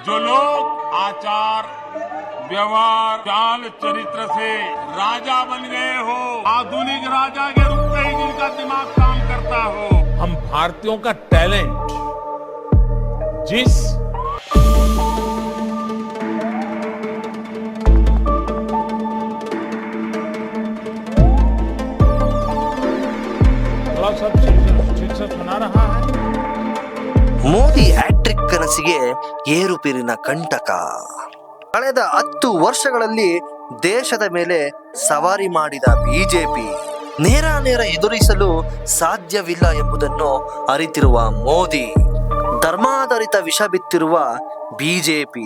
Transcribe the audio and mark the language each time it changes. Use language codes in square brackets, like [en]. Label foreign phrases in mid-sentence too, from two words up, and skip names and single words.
[hi] जो लोग आचार व्यवहार चाल चरित्र से राजा बन गए हो, आधुनिक राजा के रूप में ही जिनका दिमाग काम करता हो, हम भारतीयों का टैलेंट जिस सब ठीक से सुना रहा है। [kn] ಮೋದಿ ಹ್ಯಾಟ್ರಿಕ್ ಕನಸಿಗೆ ಏರುಪೇರಿನ ಕಂಟಕ. ಕಳೆದ 10 ವರ್ಷಗಳಲ್ಲಿ ದೇಶದ ಮೇಲೆ ಸವಾರಿ ಮಾಡಿದ ಬಿಜೆಪಿ ನೇರ ಎದುರಿಸಲು ಸಾಧ್ಯವಿಲ್ಲ ಎಂಬುದನ್ನು ಅರಿತಿರುವ ಮೋದಿ ಧರ್ಮಾಧಾರಿತ ವಿಷ ಬಿತ್ತಿರುವ ಬಿಜೆಪಿ.